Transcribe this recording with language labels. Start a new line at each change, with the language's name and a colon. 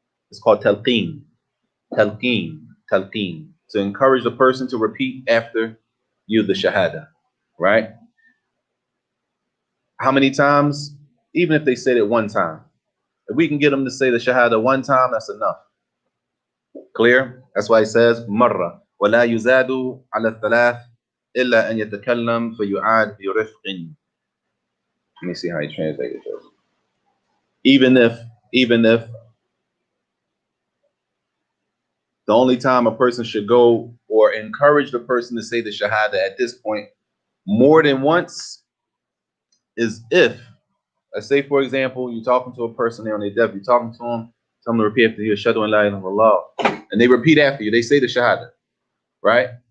English: It's called talqeen, talqeen, talqeen. To encourage the person to repeat after you the shahada, right? How many times? Even if they said it one time. If we can get them to say the shahada one time, that's enough. Clear? That's why it says marra
Arabic: ولا يزاد على الثلاث إلا أن يتكلم فيعاد برفق.
English: Let me see how you translate it. Even if the only time a person should go or encourage the person to say the shahada at this point more than once is if, let's say for example, you're talking to a person there on their death, you're talking to them, tell them to repeat after you,
Arabic: ashhadu an la ilaha illallah,
English: and they repeat after you, they say the shahada, right?